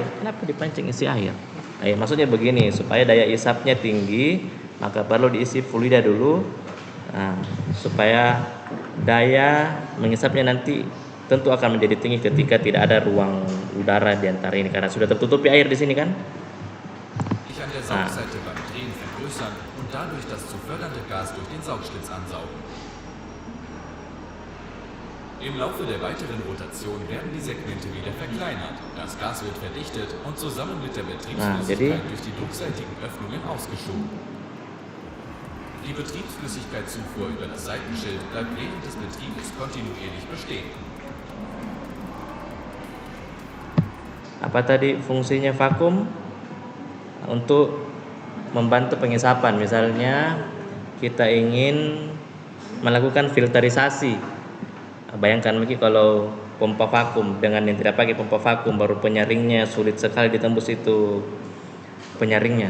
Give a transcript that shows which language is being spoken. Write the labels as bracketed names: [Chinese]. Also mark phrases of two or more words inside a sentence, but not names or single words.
[Indonesian] Kenapa dipancing isi air? Maksudnya begini, supaya daya isapnya tinggi, maka perlu diisi fluida dulu. Supaya daya mengisapnya nanti tentu akan menjadi tinggi ketika tidak ada ruang udara di antara ini, karena sudah tertutupi air di sini kan. [German] Im Laufe der weiteren Rotation werden die Segmente wieder verkleinert. Das Gas wird verdichtet und zusammen mit der Betriebsflüssigkeit durch die druckseitigen Öffnungen ausgeschoben. Die Betriebsflüssigkeitszufuhr über das Seitenschild bleibt während des Betriebes kontinuierlich bestehen. [Indonesian] Apa tadi fungsinya vakum? Untuk membantu pengisapan. Misalnya kita ingin melakukan filterisasi. Bayangkan lagi kalau pompa vakum dengan yang tidak pakai pompa vakum, baru penyaringnya sulit sekali ditembus itu penyaringnya.